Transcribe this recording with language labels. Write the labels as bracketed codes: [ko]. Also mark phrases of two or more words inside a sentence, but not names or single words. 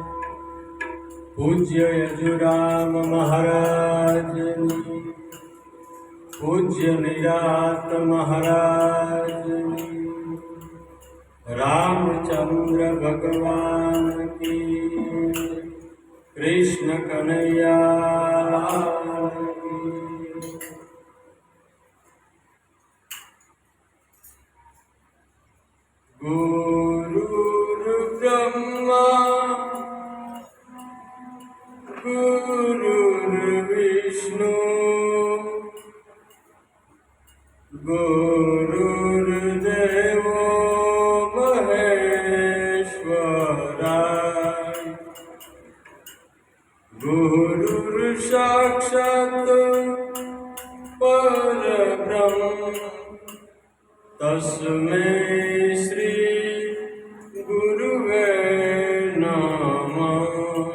[gu] પૂજ્ય યજુરામ મહારાજની, પૂજ્ય નિરાત મહારાજની, [hi] रामचंद्र भगवान की, कृष्ण कन्हैया की. [sa] गुरुर्ब्रह्मा गुरुर्विष्णु गुरुर्देवो महेश्वराय गुरुर्साक्षात् परब्रह्म तस्मै श्री गुरुवे नमः.